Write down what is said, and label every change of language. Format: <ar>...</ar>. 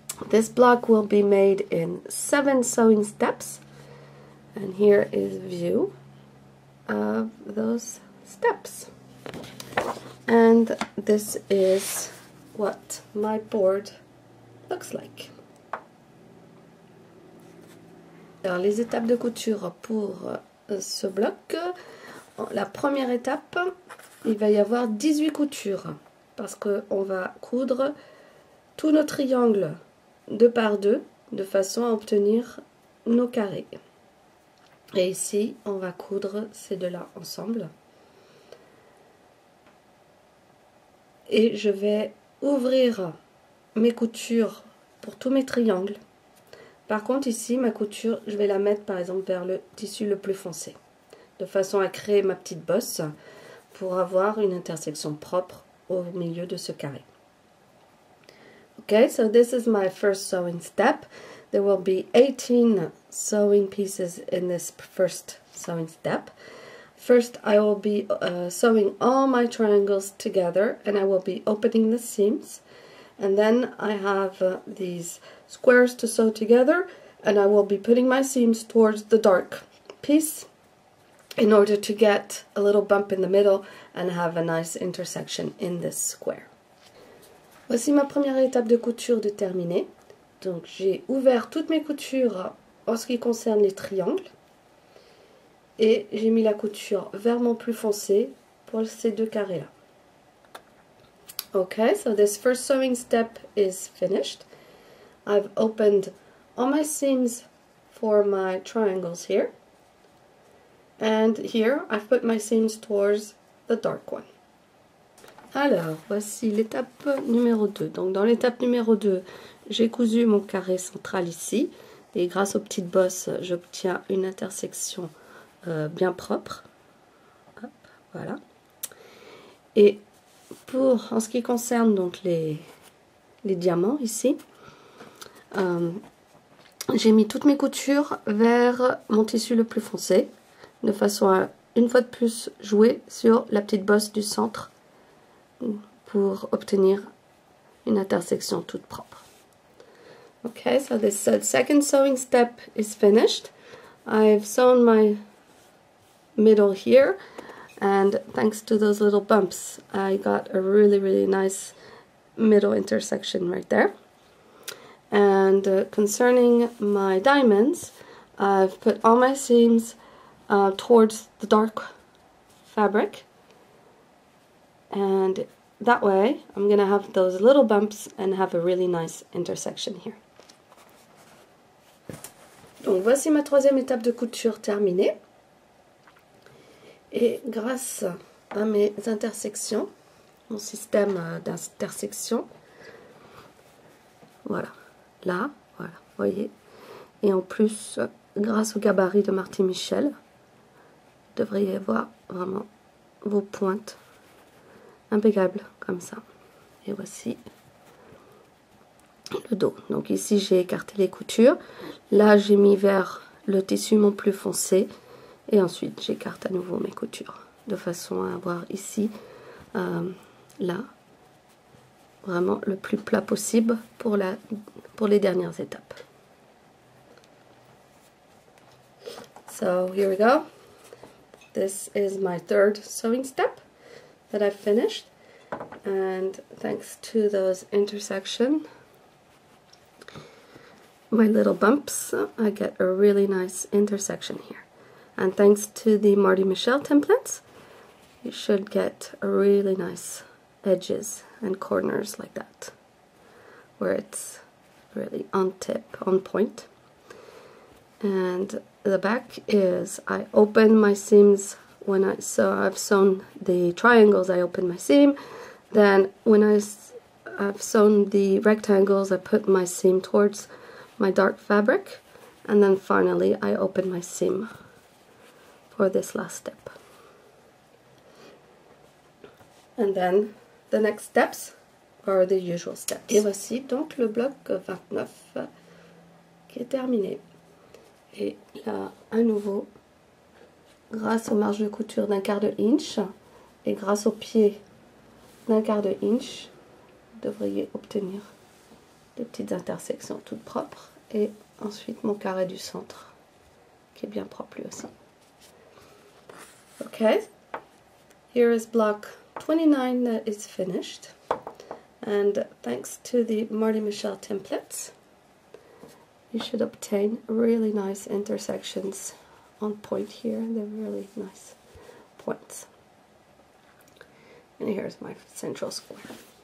<en>This block will be made in 7 sewing steps, and here is a view of those steps. And this is what my board looks like.</en> <fr>Alors, les étapes de couture pour ce bloc. La première étape, il va y avoir 18 coutures parce qu'on va coudre tous nos triangles 2 par 2 de façon à obtenir nos carrés. Et ici, on va coudre ces deux-là ensemble. Et je vais ouvrir mes coutures pour tous mes triangles. Par contre, ici, ma couture, je vais la mettre par exemple vers le tissu le plus foncé, de façon à créer ma petite bosse pour avoir une intersection propre au milieu de ce carré.</fr> <en>Okay, so this is my first sewing step. There will be 18 sewing pieces in this first sewing step. First, I will be sewing all my triangles together, and I will be opening the seams. And then I have these squares to sew together, and I will be putting my seams towards the dark piece in order to get a little bump in the middle and have a nice intersection in this square.</en> <fr>Voici ma première étape de couture de terminée. Donc j'ai ouvert toutes mes coutures en ce qui concerne les triangles et j'ai mis la couture vers mon plus foncé pour ces deux carrés là.</fr> <en>Okay, so this first sewing step is finished. I've opened all my seams for my triangles here. And here I've put my seams towards the dark one.</en> <fr>Alors, voici l'étape numéro 2. Donc dans l'étape numéro 2, j'ai cousu mon carré central ici. Et grâce aux petites bosses, j'obtiens une intersection bien propre. Hop, voilà. Et en ce qui concerne donc les diamants ici, j'ai mis toutes mes coutures vers mon tissu le plus foncé, de façon à, une fois de plus, jouer sur la petite bosse du centre pour obtenir une intersection toute propre.</fr> <en>Okay, so this second sewing step is finished. I've sewn my middle here, and thanks to those little bumps, I got a really nice middle intersection right there. And concerning my diamonds, I've put all my seams towards the dark fabric, and that way I'm going to have those little bumps and have a really nice intersection here.</en> <fr>Donc voici ma troisième étape de couture terminée, et grâce à mes intersections, mon système d'intersection, voilà, là, voilà, voyez, et en plus grâce au gabarit de Marty Michelle, vous devriez voir vraiment vos pointes impeccable, comme ça. Et voici le dos. Donc ici, j'ai écarté les coutures. Là, j'ai mis vers le tissu mon plus foncé. Et ensuite, j'écarte à nouveau mes coutures. De façon à avoir ici, là, vraiment le plus plat possible pour les dernières étapes.</fr> <en>So here we go. This is my third sewing step that I've finished, and thanks to those intersections, my little bumps, I get a really nice intersection here. And thanks to the Marty Michelle templates, you should get a really nice edges and corners like that, where it's really on tip, on point. And the back is, I open my seams when I've sewn the triangles, I open my seam. Then when I've sewn the rectangles, I put my seam towards my dark fabric, and then finally I open my seam for this last step. And then the next steps are the usual steps.</en> <fr>Et voici donc le bloc 29 qui est terminé. Et là, à nouveau, grâce aux marges de couture d'1/4 de inch et grâce au pied d'1/4 de inch, vous devriez obtenir des petites intersections toutes propres. Et ensuite mon carré du centre qui est bien propre lui aussi.</fr> <en>Okay, here is block 29 that is finished. And thanks to the Marty Michelle templates, you should obtain really nice intersections on point here. They're really nice points. And here's my central square.</en>